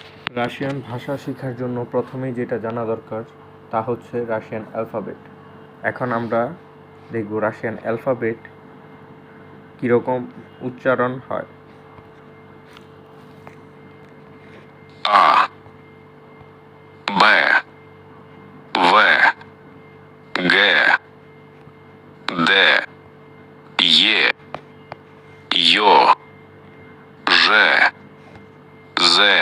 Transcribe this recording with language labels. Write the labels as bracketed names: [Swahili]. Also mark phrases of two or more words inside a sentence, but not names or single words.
[Bangla] রাশিয়ান ভাষা শেখার জন্য প্রথমেই যেটা জানা দরকার তা হচ্ছে [English] Russian alphabet. [Bangla] এখন আমরা দেখব [English] Russian alphabet [Bangla] কীরকম উচ্চারণ হয়। [Russian] А, Б, В, Г, Д, Е, Ё, Ж, З,